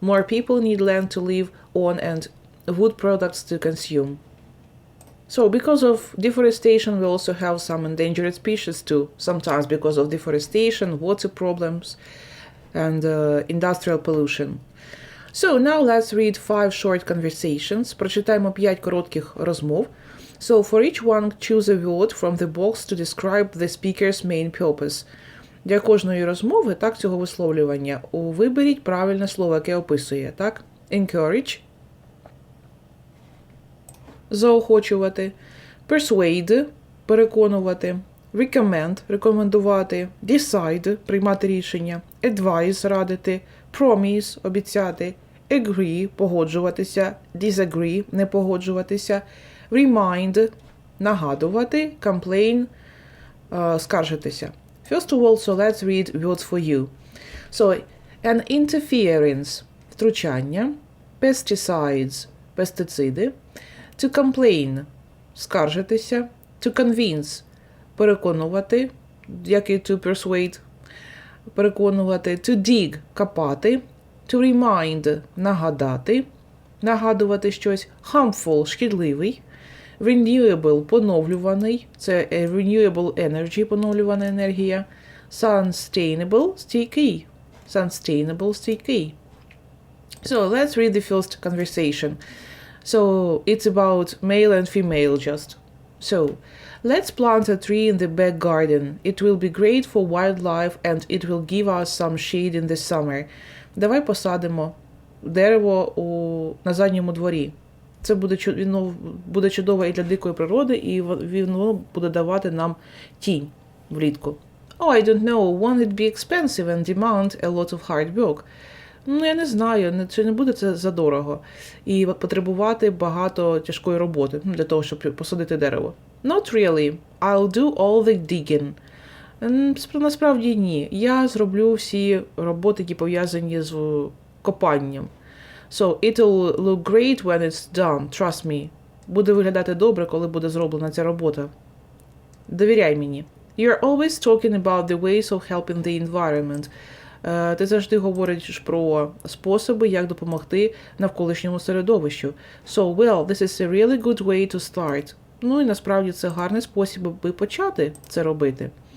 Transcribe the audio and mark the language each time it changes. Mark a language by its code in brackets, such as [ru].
[en] More people need land to live on and wood products to consume. So, because of deforestation, we also have some endangered species too, sometimes because of deforestation, water problems, and industrial pollution. So, now let's read 5 short conversations. [uk] Прочитаємо 5 коротких розмов. [en] So, for each one, choose a word from the box to describe the speaker's main purpose. [uk] Для кожної розмови, так, цього висловлювання, виберіть правильне слово, яке описує, так? Encourage, заохочувати, persuade – переконувати, recommend – рекомендувати, decide – приймати рішення, advise – радити, promise – обіцяти, agree – погоджуватися, disagree – не погоджуватися, remind – нагадувати, complain – скаржитися. [en] First of all, so let's read words for you. So, an interference – втручання, pesticides – пестициди, to complain – скаржитися, to convince – переконувати, як і to persuade – переконувати, to dig – копати, to remind – нагадати, [uk] нагадувати щось. Harmful – шкідливий. Renewable – поновлюваний. Це renewable energy – поновлювана енергія. [en] Sustainable – стійкий. Sustainable – стійкий. So, let's read the first conversation. So, it's about male and female just. So, let's plant a tree in the back garden. It will be great for wildlife and it will give us some shade in the summer. [uk] Давай посадимо дерево на задньому дворі. Це буде чудово і для дикої природи, і воно буде давати нам тінь влітку. [en] Oh, I don't know. Won't it be expensive and demand a lot of hard work? [uk] Ну, я не знаю, чи не буде це задорого. І потребувати багато тяжкої роботи для того, щоб посадити дерево. [en] Not really. I'll do all the digging. [uk] Насправді ні. Я зроблю всі роботи, які пов'язані з копанням. [en] So, it'll look great when it's done. Trust me. [uk] Буде виглядати добре, коли буде зроблена ця робота. Довіряй мені. [en] You're always talking about the ways of helping the environment. [uk] Ти завжди говориш про способи, як допомогти навколишньому середовищу. [en] So, well, this is a really good way to start. [uk] Ну і насправді це гарний спосіб, аби почати це робити.